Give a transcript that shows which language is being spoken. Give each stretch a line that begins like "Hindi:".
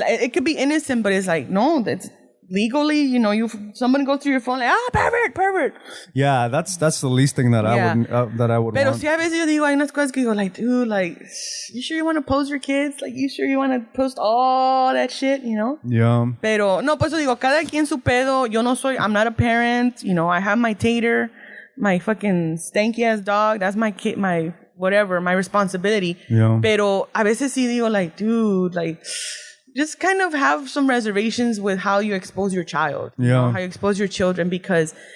English: It could be innocent, but it's like, no, that's legally, you know, someone goes through your phone like, pervert. Yeah, that's the least thing that I would
Spanish: Pero
English: want.
Spanish: si a veces yo digo, hay unas cosas que digo,
English: like, dude, like, you sure you want to post your kids? Like, you sure you want to post all that shit, you know? Yeah.
Spanish: Pero, no, pues digo, cada quien su pedo.
English: I'm not a parent, you know, I have my tater, my fucking stanky ass dog. That's my kid, my whatever, my responsibility. Yeah.
Spanish: Pero a veces sí digo,
English: like, dude, like, just kind of have some reservations with how you expose your child. You know, how you expose your children, because